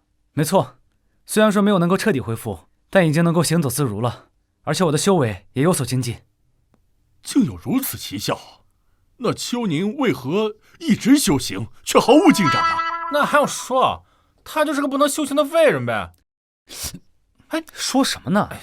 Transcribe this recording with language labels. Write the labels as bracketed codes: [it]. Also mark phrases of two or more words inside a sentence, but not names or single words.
[zh] 沒錯，雖然說沒有能夠徹底恢復，但已經能夠行走自如了，而且我的修為也有所精進。竟有如此奇效，那秋寧為何一直修行卻毫無進展呢？那還用說，他就是個不能修行的廢人唄。哎，说什么呢？